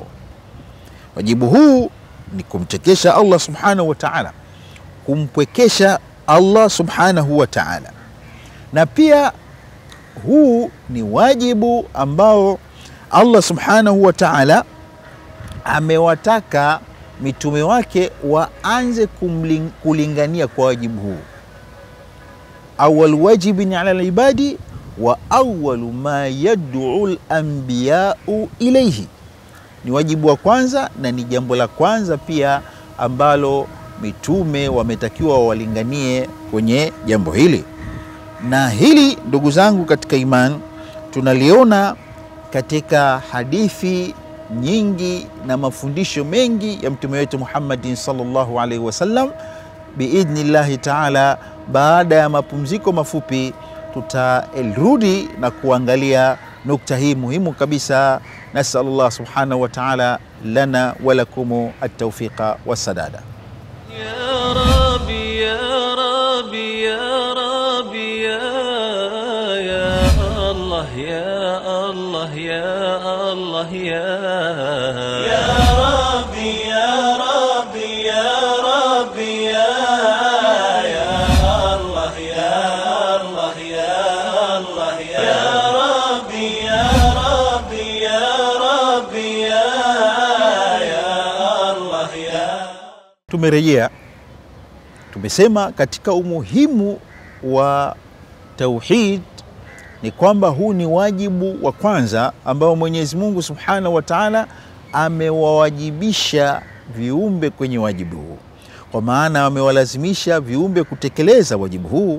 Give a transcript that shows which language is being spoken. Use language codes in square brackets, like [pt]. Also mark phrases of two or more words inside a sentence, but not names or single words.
[sw] Wajibu huu ni kumtekesha [ar] الله سبحانه وتعالى, [sw] kumpwekesha [ar] الله سبحانه وتعالى. [sw] Na pia huu ni wajibu ambao [ar] الله سبحانه وتعالى [sw] amewataka mitume wake waanze kulingania kwa wajibu huu. [ar] أول واجب على العباد وأول ما يدعو الأنبياء إليه, [sw] ni wajibu wa kwanza na ni jambo la kwanza pia ambalo mitume wametakiwa walinganie kwenye jambo hili. Na hili ndugu zangu katika imani tunaliona katika hadithi nyingi na mafundisho mengi ya mtume wetu Muhammadin [ar] صلى الله عليه وسلم. بإذن الله تعالى, [sw] baada ya mapumziko mafupi tutarudi na kuangalia nukta hii muhimu kabisa. [ar] نسأل الله سبحانه وتعالى لنا ولكم التوفيق والسداد. يا ربي يا ربي يا ربي يا الله يا الله يا الله يا ربي يا ربي يا ربي يا الله يا الله يا الله يا ربي يا ربي يا ربي يا الله يا. [sw] Tumerejea, tumesema katika umuhimu wa tauhid ni kwamba huu ni wajibu wa kwanza ambao Mwenyezi Mungu [ar] سبحانه وتعالى [sw] amewawajibisha viumbe kwenye wajibu huu, kwa maana amewalazimisha viumbe kutekeleza wajibu huu.